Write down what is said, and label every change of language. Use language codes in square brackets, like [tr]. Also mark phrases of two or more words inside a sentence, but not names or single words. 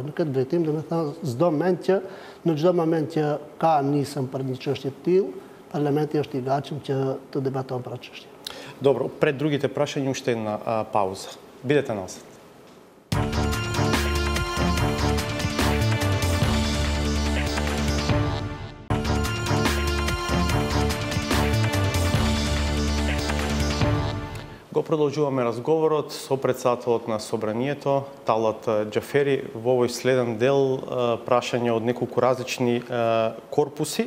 [sq] Në këtë drejtim, do të thënë, çdo mend që në çdo moment që ka nisëm për një çështje të tillë, parlamenti është i gatshëm që të debaton për atë çështje. [mk] Добро, пред другите прашања уште една пауза. Бидете назад. Го продолжуваме разговорот со председателот на собранието, Талат Џафери, во овој следен дел прашања од неколку различни корпуси.